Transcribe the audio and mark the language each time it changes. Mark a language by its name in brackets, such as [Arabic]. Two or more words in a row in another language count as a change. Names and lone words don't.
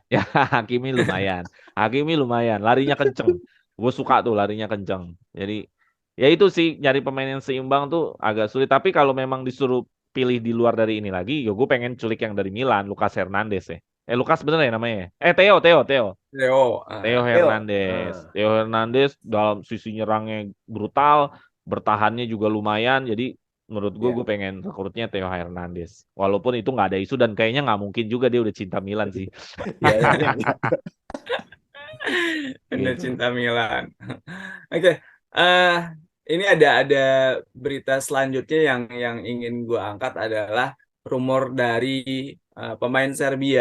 [Indonesian] Ya, Hakimi lumayan. Hakimi lumayan. Larinya kenceng. Gue suka tuh larinya kenceng. Jadi, ya itu sih nyari pemain yang seimbang tuh agak sulit. Tapi kalau memang disuruh pilih di luar dari ini lagi, ya gue pengen culik yang dari Milan, Lucas Hernandez ya. Lucas bener ya namanya ya? Theo. Leo. Theo Theo, Hernandez. Theo Hernandez dalam sisi nyerangnya brutal, bertahannya juga lumayan. Jadi menurut gue ya, pengen rekrutnya Theo Hernandez. Walaupun itu nggak ada isu dan kayaknya nggak mungkin juga dia udah cinta Milan sih. ya, ya, ya. Bener Gitu. cinta Milan. Oke, eh ini ada berita selanjutnya yang ingin gue angkat adalah rumor dari pemain Serbia.